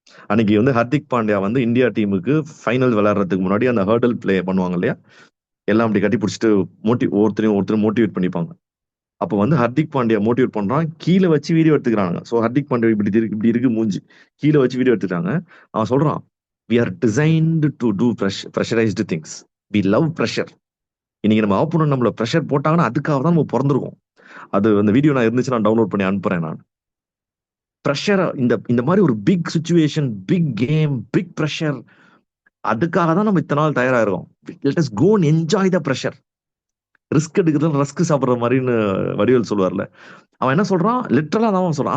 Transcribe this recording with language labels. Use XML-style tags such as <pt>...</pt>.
<ta>அன்னைக்கு வந்து ஹர்திக் பாண்டியா வந்து இந்தியா டீமுக்கு ஃபைனல் விளையாடுறதுக்கு முன்னாடி அந்த ஹர்டல் பிளே பண்ணுவாங்க இல்லையா, எல்லாம் அப்படி கட்டி பிடிச்சிட்டு ஒருத்தரும் மோட்டிவேட் பண்ணிப்பாங்க. அப்போ வந்து ஹர்திக் பாண்டியா மோட்டிவேட் பண்றான், கீழே வச்சு வீடியோ எடுத்துக்கிறாங்க. ஸோ ஹர்திக் பாண்டியா இப்படி இருக்கு மூஞ்சி, கீழே வச்சு வீடியோ எடுத்துட்டாங்க. அவன் சொல்றான்,</ta> <en>we are designed to do pressurized things, we love pressure.</en> <ta>இன்னைக்கு நம்ம ஆப்போனன்ட் நம்மள ப்ரெஷர் போட்டாங்கன்னா அதுக்காக தான் நம்ம பிறந்திருக்கோம். அது அந்த வீடியோ நான் இருந்துச்சு, நான் டவுன்லோட் பண்ணி அனுப்புறேன். நான் ப்ரெஷர், இந்த மாதிரி ஒரு big situation, big game, big pressure, அதுக்காக தான் நம்ம இத்தனை நாள் தயாராகிறோம்.</ta> <en>Let us go and enjoy the pressure.</en> <ta>Risk எடுக்கிறது ரஸ்க் சாப்பிட்ற மாதிரின்னு வடிவேல் சொல்லுவார்ல, அவன் என்ன சொல்றான், லிட்டரலா தான் சொல்றான்.</ta>